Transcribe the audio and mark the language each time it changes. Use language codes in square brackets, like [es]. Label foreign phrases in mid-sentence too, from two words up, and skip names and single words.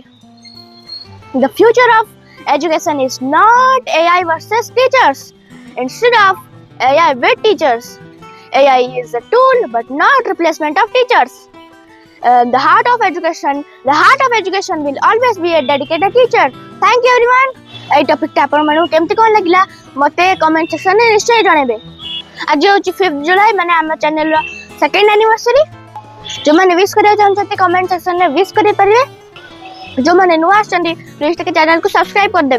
[en] The future of education is not AI versus teachers. Instead of AI with teachers, AI is a tool but not replacement of teachers. The heart of education will always be a dedicated teacher. Thank you everyone. [or] ଏଇ ଟପିକଟା ଆପଣମାନଙ୍କୁ କେମିତି କ'ଣ ଲାଗିଲା ମୋତେ [en] comment sectionରେ [or] ନିଶ୍ଚୟ ଜଣାଇବେ। ଆଜି ହେଉଛି 5 ଜୁଲାଇ ମାନେ ଆମ ଚ୍ୟାନେଲର [en] second anniversary. [or] ଯେଉଁମାନେ ୱିଶ୍ କରିବାକୁ ଚାହୁଁଛନ୍ତି [en] comment sectionରେ [or] ୱିଶ୍ କରିପାରିବେ। ଯେଉଁମାନେ ନୂଆ ଆସିଛନ୍ତି ପ୍ଲିଜ୍ ଟିକେ ଚ୍ୟାନେଲକୁ ସବସ୍କ୍ରାଇବ୍ କରିଦେବେ।